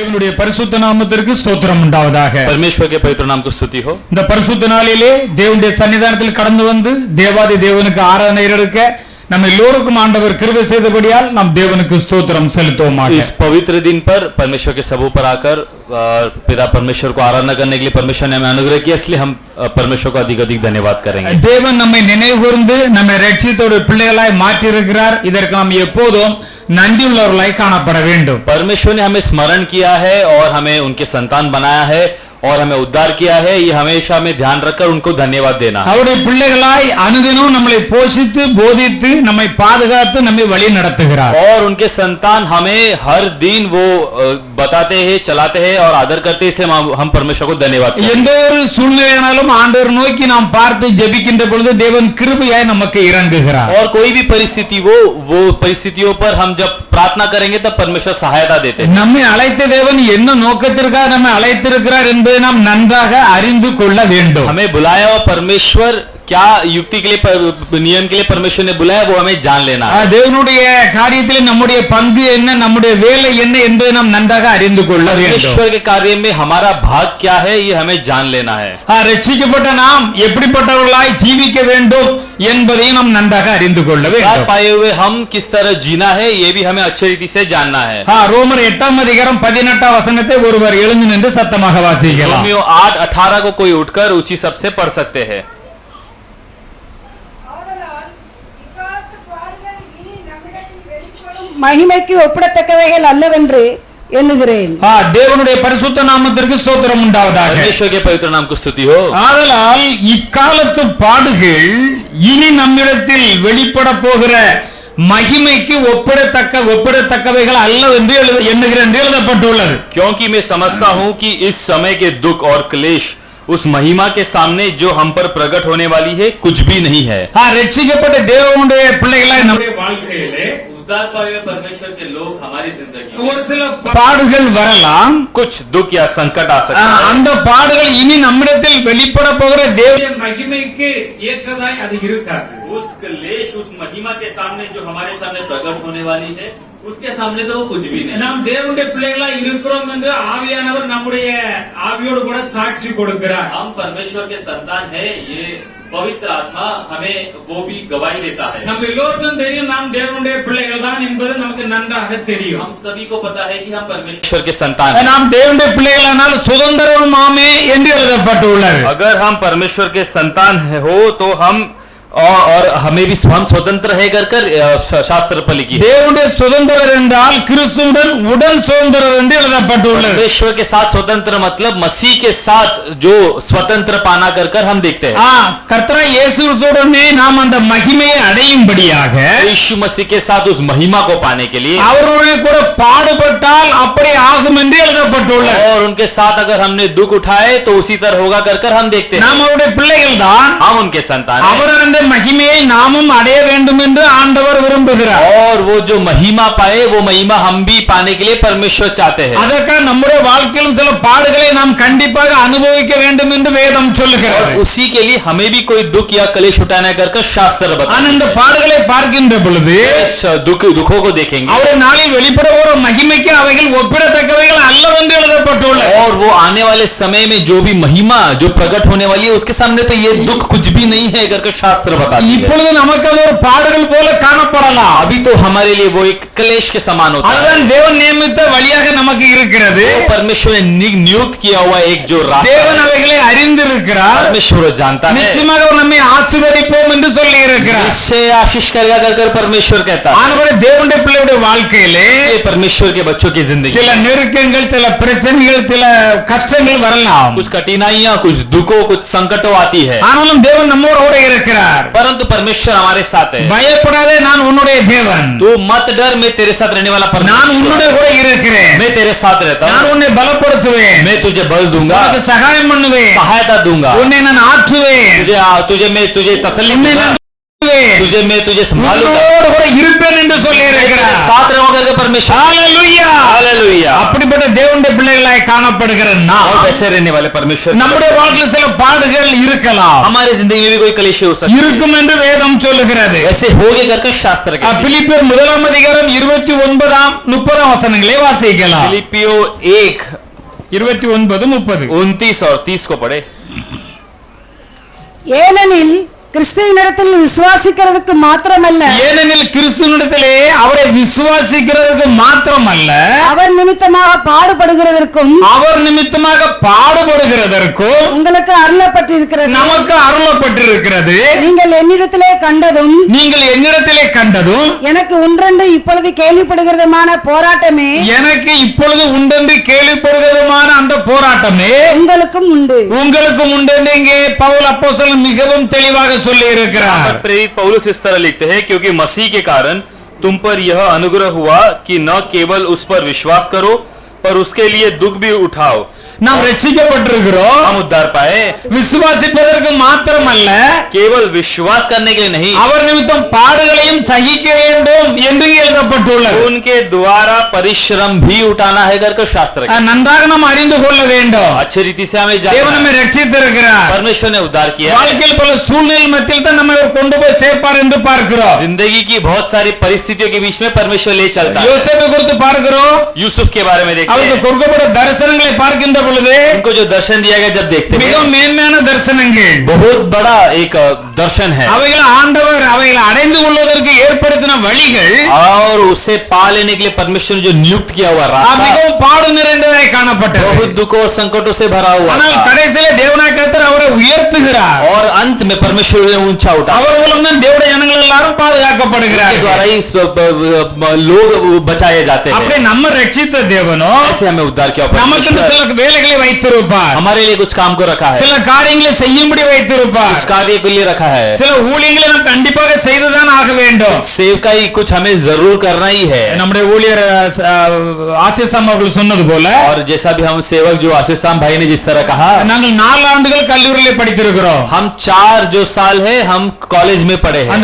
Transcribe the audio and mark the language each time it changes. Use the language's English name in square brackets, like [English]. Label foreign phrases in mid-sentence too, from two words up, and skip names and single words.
[Tamil] தேவனுடைய பரிசுத்த நாமத்திற்கு ஸ்தோத்திரம் உண்டாவதாக. [Hindi] परमेश्वर के पवित्र नाम को स्तुति हो. [Tamil] இந்த பரிசுத்த நாளிலே தேவனுடைய சன்னிதானத்தில் கடந்து வந்து தேவாதி தேவனுக்கு ஆராதனை எடுக்க நம்ம எல்லோருக்கும் ஆண்டவர் கிருபை செய்தபடியால் நாம் தேவனுக்கு ஸ்தோத்திரம் செலுத்துவோமாக. [Hindi] इस पवित्र दिन पर परमेश्वर के सबों पर आकर पिता परमेश्वर को आराधना करने के लिए परमेश्वर ने हमें अनुग्रह किया, इसलिए हम परमेश्वर को अधिक अधिक धन्यवाद करेंगे. [Tamil] தேவன் நம்மை நினைவுகூர்ந்து நம்மை ரட்சித்தோட பிள்ளைகளாய் மாற்றி இருக்கிறார். இதற்கு நாம் எப்போதும் நன்றியுள்ளவர்களாய் காணப்பட வேண்டும். [Hindi] परमेश्वर ने हमें स्मरण किया है और हमें उनके संतान बनाया है और हमें उद्धार किया है. ये हमेशा हमें ध्यान रखकर उनको धन्यवाद देना. [Tamil] அவருடைய பிள்ளைகளாய் அனுதினம் நம்மை போஷித்து போதித்து நம்மை பாதுகாத்து நம்மை வழி நடத்துகிறார். [Hindi] और उनके संतान हमें हर दिन वो बताते हैं, चलाते हैं और आदर करते हैं. इसलिए हम परमेश्वर को धन्यवाद करते हैं. [Tamil] எந்த ஒரு சூழ்நிலையானாலும் ஆண்டவர் நோக்கி நாம் பார்த்து ஜெபிக்கின்ற பொழுது தேவன் கிருபையாய் நமக்கு இறங்குகிறார். [Hindi] और कोई भी परिस्थिति वो परिस्थितियों पर हम जब प्रार्थना करेंगे तब परमेश्वर सहायता देते हैं. [Tamil] நம்மை अழைத்த தேவன் என்ன நோக்கத்திற்காக நம்மை அழைத்திருக்கிறார் என்பதை நாம் நன்றாக அறிந்து கொள்ள வேண்டும். [Hindi] हमें बुलाया और परमेश्वर क्या युक्ति के लिए नियम के लिए परमेश्वर ने बुलाया वो हमें जान लेना है. [Tamil] தேவனுடைய காரியத்தில் நம்முடைய பங்கு என்ன, நம்முடைய வேலை என்ன என்பதை நாம் நன்றாக அறிந்து கொள்ள வேண்டும். [Hindi] परमेश्वर के कार्य में हमारा भाग क्या है ये हमें जान लेना है. [Tamil] ரட்சிக்கப்பட்ட நாம் எப்படிப்பட்டவர்களாய் ஜீவிக்க வேண்டும் என்பதையும் நாம் நன்றாக அறிந்து கொள்ள வேண்டும். [Hindi] पाए हुए हम किस तरह जीना है ये भी हमें अच्छी रीति से जानना है. [Tamil] ரோமர் 8:18 வசனத்தை ஒருவர் எழுந்து நின்று சத்தமாக வாசிக்கலாம். [Hindi] रोमियो 8:18 को कोई उठकर ऊंची सबसे पढ़ सकते हैं. [Tamil] மகிமைக்கு ஒப்பிடத்தக்கவைகள் அல்லவென்று எண்ணுகிறேன். தேவனுடைய பரிசுத்த நாமத்திற்கு ஸ்தோத்திரம் உண்டாவதாக. [Hindi] परमेश्वर के पवित्र नाम को स्तुति हो. [Tamil] ஆதலால் இக்காலத்து பாடுகள் இனி நம்மிடத்தில் வெளிப்பட போகிற மகிமைக்கு ஒப்பிடத்தக்கவைகள் அல்லவென்று எண்ணுகிறேன் என்று எழுதப்பட்டுள்ளது. [Hindi] क्योंकि मैं समझता हूं कि इस समय के दुख और क्लेश उस महिमा के सामने जो हम पर प्रकट होने वाली है कुछ भी नहीं है. [Tamil] ரட்சிக்கப்பட்ட தேவனுடைய பிள்ளைகளாய் நம்முடைய வாழ்க்கையிலே [Hindi] उद्धार पाए हुए परमेश्वर के लोग हमारी जिंदगी [Tamil] ஒரு சில பாடுகள் வரலாம், [Hindi] कुछ दुख या संकट आ सकते हैं. [Tamil] அந்த பாடுகள் இனி நம்மிடத்தில் வெளிப்பட போகிற தேவனுடைய மகிமைக்கு ஏற்றதாய் அது இருக்காது. [Hindi] उस क्लेश उस महिमा के सामने जो हमारे सामने प्रकट होने वाली है उसके सामने तो वो कुछ भी नहीं. [Tamil] நாம் தேவனுடைய பிள்ளைகளாய் இருக்கிறோம் என்று ஆவியானவர் நம்முடைய ஆவியோடு கூட சாட்சி கொடுக்கிறார். [Hindi] हम परमेश्वर के संतान है ये पवित्र आत्मा हमें वो भी गवाही देता है. [Tamil] நம்ம எல்லோருக்கும் தெரியும் நாம் தேவனுடைய பிள்ளைகள் தான் என்பது நமக்கு நன்றாக தெரியும். [Hindi] हम सभी को पता है कि हम परमेश्वर के संतान हैं. [Tamil] நாம் தேவனுடைய பிள்ளைகளானால் சுதந்திரமாமே என்று எழுதப்பட்டுள்ளது. [Hindi] अगर हम परमेश्वर के संतान हो तो हम और हमें भी हम स्वतंत्र है कर शास्त्र पर लिखी है. [Tamil] தேவனுடைய சுதந்திரர் என்றால் கிறிஸ்துவுடன் உடன் சுதந்திரர் என்று எழுதப்பட்டுள்ளது. [Hindi] परमेश्वर के साथ स्वतंत्र मतलब मसीह के साथ जो स्वतंत्र पाना कर हम देखते हैं. [Tamil] கர்த்தர் இயேசுவுடனே நாம் அந்த மகிமையை அடையும்படியாக [Hindi] यीशु मसीह के साथ उस महिमा को पाने के लिए [Tamil] அவருடைய கூட பாடுபட்டால் அப்படி ஆகும் என்று எழுதப்பட்டுள்ளது. [Hindi] और उनके साथ अगर हमने दुख उठाए तो उसी तरह होगा कर हम देखते हैं. [Tamil] நாம் அவருடைய பிள்ளைகள் தான், [Hindi] हम उनके संतान हैं. [Tamil] அவருடைய மகிமையை நாமும் அடைய வேண்டும் என்று ஆண்டவர் விரும்புகிறார். [Hindi] और वो जो महिमा पाए वो महिमा हम भी पाने के लिए परमेश्वर चाहते हैं. [Tamil] அதற்காக நம்முடைய வாழ்க்கையிலும் சில பாடுகளை நாம் கண்டிப்பாக அனுபவிக்க வேண்டும் என்று வேதம் சொல்லுகிறது. [Hindi] और उसी के लिए हमें भी कोई दुख या क्लेश उठाना कर शास्त्र बताता है. [Tamil] அந்த பாடுகளை பார்க்கின்ற பொழுது [Hindi] दुखों को देखेंगे [Tamil] அவருடைய நாளில் வெளிப்பட போகிற மகிமைக்கு அவைகள் ஒப்பிடத்தக்கவைகள் அல்லவென்று எழுதப்பட்டுள்ளது. [Hindi] और वो आने वाले समय में जो भी महिमा जो प्रकट होने वाली है उसके सामने तो ये दुख कुछ भी नहीं है कर शास्त्र बताता है. [Tamil] இப்பொழுது நமக்கு அது ஒரு பாடுகள் போல காணப்படலாம். [Hindi] अभी तो हमारे लिए वो एक क्लेश के समान होता है. [Tamil] அதுதான் தேவன் நியமித்த வழியாக நமக்கு இருக்கிறது. [Hindi] परमेश्वर ने नियुक्त किया हुआ एक जो रास्ता [Tamil] தேவன் அவைகளை அறிந்திருக்கிறார். [Hindi] परमेश्वर जानता है. [Tamil] நிச்சயமாக அவர் நம்மை ஆசீர்வதிப்போம் என்று சொல்லி இருக்கிறார். [Hindi] इससे आशीष करेगा कर परमेश्वर कहता है. [Tamil] ஆனவரே தேவனுடைய பிள்ளையுடைய வாழ்க்கையிலே [Hindi] परमेश्वर के बच्चों की जिंदगी [Tamil] சில நெருக்கங்கள், சில பிரச்சனைகள், சில கஷ்டங்கள் வரலாம். [Hindi] कुछ कठिनाइयां, कुछ दुखों, कुछ संकटों आती है. [Tamil] ஆனாலும் தேவன் நம்மோடு இருக்கிறார். [Hindi] परंतु परमेश्वर हमारे साथ है. [Tamil] பயப்படாதே, நான் உன்னுடைய தேவன். [Hindi] तू मत डर, मैं तेरे साथ रहने वाला [Tamil] நான் [Hindi] परमेश्वर. [Tamil] உன்னுடைய கூட இருக்கிறேன். [Hindi] मैं तेरे साथ रहता [Tamil] நான் [Hindi] हूँ. [Tamil] உன்னை பலப்படுத்துவேன். [Hindi] मैं तुझे बल दूंगा, [Tamil] உனக்கு சகாயம் பண்ணுவேன். [Hindi] सहायता दूंगा. [Tamil] உன்னை நான் ஆற்றுவேன். [Hindi] तुझे तसल्ली [Tamil] உன்னை [Hindi] दूंगा. [Tamil] நான் [Hindi] तुझे संभालूंगा. [Tamil] உன்னோடு கூட இருப்பேன் என்று சொல்லி [Hindi] तेरे [Tamil] இருக்கிறார். [Hindi] साथ रहूंगा करके परमेश्वर. [Tamil] ஹalleluya. [Hindi] हालेलुया. [Tamil] அப்படிப்பட்ட தேவனுடைய பிள்ளைகளாய் காணப்படுகிற [Hindi] और [Tamil] நாம் [Hindi] वैसे रहने वाले परमेश्वर [Tamil] நம்முடைய வாழ்க்கையில் சில பாடுகள் கலகங்கள் இருக்கலாம், [Hindi] हमारे जिंदगी में भी कोई कलेश हो सकता है, [Tamil] இருக்கும் என்று வேதம் சொல்லுகிறது. [Hindi] ऐसे होगे करके शास्त्र कहते हैं। [Tamil] பிலிப்பியர் 1:29-30 வசனங்களை வாசிக்கலாம். [Hindi] फिलिपियो 1 29-30. 29 और 30 को पढ़े। [Tamil] ஏனெனில் கிறிஸ்துவினிடத்தில் விசுவாசிக்கிறதுக்கு மாத்திரமல்ல, ஏனெனில் கிறிஸ்துவினிடத்திலே அவரை விசுவாசிக்கிறதுக்கு மாத்திரமல்ல, அவர் நிமித்தமாக பாடுபடுகிறதற்கும் அவர் நிமித்தமாக பாடுபடுகிறதற்கும் உங்களுக்கு அருளப்பட்டிருக்கிறது. நமக்கு அருளப்பட்டிருக்கிறது. நீங்கள் என்னிடத்திலே கண்டதும் நீங்கள் என்னிடத்திலே கண்டதும் எனக்கு ஒன்றென்று இப்பொழுது கேள்விப்படுகிறதுமான போராட்டமே எனக்கு இப்பொழுது உண்டென்று கேள்விப்படுகிறதுமான அந்த போராட்டமே உங்களுக்கும் உண்டு. உங்களுக்கும் உண்டென்று இங்கே பவுல் அப்போஸ்தலன் மிகவும் தெளிவாக சொல்லி [Hindi] यहाँ [Tamil] இருக்கிறார். [Hindi] पर प्रेरित पौलुस इस तरह लिखते हैं, क्योंकि मसीह के कारण तुम पर यह अनुग्रह हुआ कि न केवल उस पर विश्वास करो पर उसके लिए दुख भी उठाओ। [Tamil] நாம் ரட்சிக்கப்பட்டிருக்கிறோம், [Hindi] हम उद्धार पाए, [Tamil] விசுவாசிப்பதற்கு மாத்திரமல்ல, [Hindi] केवल विश्वास करने के लिए नहीं, [Tamil] அவர் நிமித்தம் பாடுகளையும் சகிக்க வேண்டும் என்று எழுதப்பட்டுள்ளது. [Hindi] उनके द्वारा परिश्रम भी उठाना है करके शास्त्र कहता है। [Tamil] நன்றாக நாம் அறிந்து கொள்ள வேண்டும். [Hindi] अच्छी रीति से हमें [Tamil] தேவன் [Hindi] जानना [Tamil] நம்மை [Hindi] है। [Tamil] ரட்சித்திருக்கிறார். [Hindi] परमेश्वर ने उद्धार किया है। [Tamil] வாழ்க்கையில் பல சூழ்நிலை மத்தியில் தான் நம்மை அவர் கொண்டு போய் சேர்ப்பார் என்று பார்க்கிறோம். [Hindi] जिंदगी की बहुत सारी परिस्थितियों के बीच में परमेश्वर ले चलता है। [Tamil] யோசேப்பை குறித்து பார்க்கிறோம். [Hindi] यूसुफ के बारे में देखते [Tamil] அவருக்கு [Hindi] हैं, [Tamil] கொடுக்கப்பட்ட தரிசனங்களை பார்க்கின்ற பொழுது [Hindi] उनको जो दर्शन दिया गया जब देखते हैं, [Tamil] மிகவும் மேன்மையான தரிசனங்கள். [Hindi] बहुत बड़ा एक दर्शन है [Tamil] அவைகளை ஆண்டவர் அவைகளை அடைந்து கொள்வதற்கு ஏற்படுத்தின வழிகள் [Hindi] और उसे पा लेने के लिए परमेश्वर ने जो नियुक्त किया हुआ रास्ता [Tamil] மிகவும் பாடு நிறைந்ததாய் காணப்பட்டது. [Hindi] बहुत दुखों और संकटों से भरा हुआ [Tamil] ஆனால் [Hindi] था। [Tamil] கடைசியிலே தேவனாய் கர்த்தர் அவரை உயர்த்துகிறார். [Hindi] और अंत में परमेश्वर ने ऊंचा उठा, [Tamil] அவர் மூலம் தான் தேவனுடைய ஜனங்கள் எல்லாரும் [Hindi] के [Tamil] பாதுகாக்கப்படுகிறார்கள். [Hindi] द्वारा ही लोग बचाए जाते [Tamil] அப்படி [Hindi] हैं। [Tamil] நம்ம ரட்சித்த தேவனோ [Hindi] ऐसे हमें उद्धार किया [Tamil] நமக்கு [Hindi] परमेश्वर, [Tamil] சில வேலைகளை வைத்திருப்பார், [Hindi] हमारे लिए कुछ काम को रखा है, [Tamil] சில காரியங்களை செய்யும்படி வைத்திருப்பார், [Hindi] कुछ कार्य के लिए रखा है, [Tamil] சில ஊழியங்களை நாம் கண்டிப்பாக செய்துதான் ஆக வேண்டும். [Hindi] सेवकाई कुछ हमें जरूर करना ही है। [Tamil] நம்முடைய ஊழியர் ஆசிர்சாம் அவர்கள் சொன்னது போல [Hindi] और जैसा भी हम सेवक जो आशीष शाम भाई ने जिस तरह कहा, [Tamil] நாங்கள் 4 ஆண்டுகள் கல்லூரியிலே படித்திருக்கிறோம். [Hindi] हम 4 जो साल है हम कॉलेज में पढ़े हैं।